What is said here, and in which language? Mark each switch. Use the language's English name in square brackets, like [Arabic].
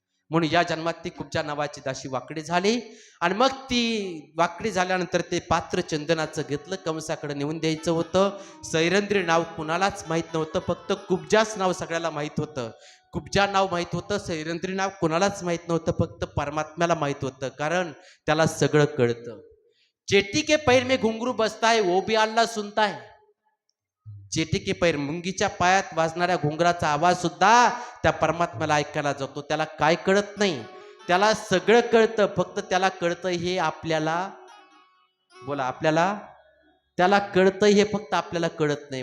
[Marathi] म्हणून या जन्मात ती कुब्जा नावाची दाशी वाकडी झाली. आणि मग ती वाकडी झाल्यानंतर ते पात्र चंदनाचं घेतलं, कंसाकडे नेऊन द्यायचं होतं. सैरंद्री नाव कुणालाच माहीत नव्हतं, फक्त कुब्जाच नाव सगळ्याला माहीत होतं. कुब्जा नाव माहीत होतं, सैरंद्री नाव कुणालाच माहीत नव्हतं, फक्त परमात्म्याला माहीत होतं. कारण त्याला सगळं कळतं. [Hindi] चेटी के पैर में घुंगरू बसता है वो भी अल्लाह सुनता है. चेटी के पैर, [Marathi] मुंगीच्या पायात वाजणाऱ्या घुंगराचा आवाज सुद्धा त्या परमात्म्याला ऐकायला जातो. त्याला काय कळत नाही, त्याला सगळं कळतं. फक्त त्याला कळतं हे आपल्याला, बोला, आपल्याला त्याला कळतं हे फक्त आपल्याला कळत नाही.